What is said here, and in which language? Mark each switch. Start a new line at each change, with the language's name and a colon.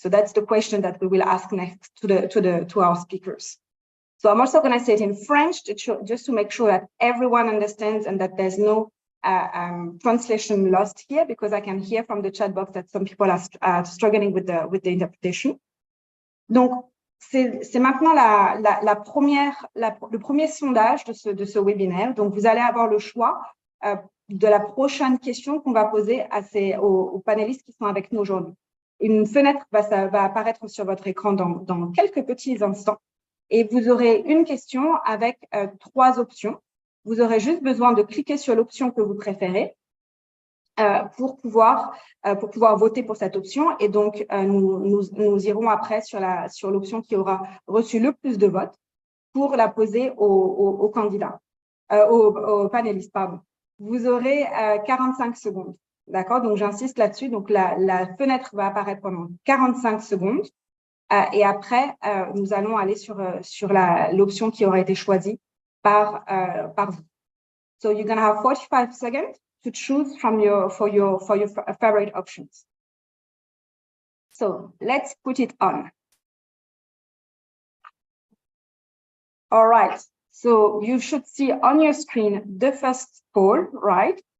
English: So that's the question that we will ask next to our speakers. So I'm also going to say it in French just to make sure that everyone understands and that there's no translation lost here, because I can hear from the chat box that some people are struggling with the interpretation.
French: Donc, c'est maintenant le premier sondage de ce webinaire. Donc, vous allez avoir le choix de la prochaine question qu'on va poser aux panélistes qui sont avec nous aujourd'hui. Une fenêtre va apparaître sur votre écran dans quelques petits instants et vous aurez une question avec 3 options. Vous aurez juste besoin de cliquer sur l'option que vous préférez pour pouvoir voter pour cette option. Et donc, nous irons après sur l'option qui aura reçu le plus de votes pour la poser aux candidats, aux panélistes, pardon. Vous aurez 45 secondes. D'accord? Donc, j'insiste là-dessus. Donc, la fenêtre va apparaître pendant 45 secondes. Et après, nous allons aller sur l'option qui aura été choisie par vous.
English: So, you're going to have 45 seconds to choose from for your favorite options. So, let's put it on. All right. So, you should see on your screen the first poll, right?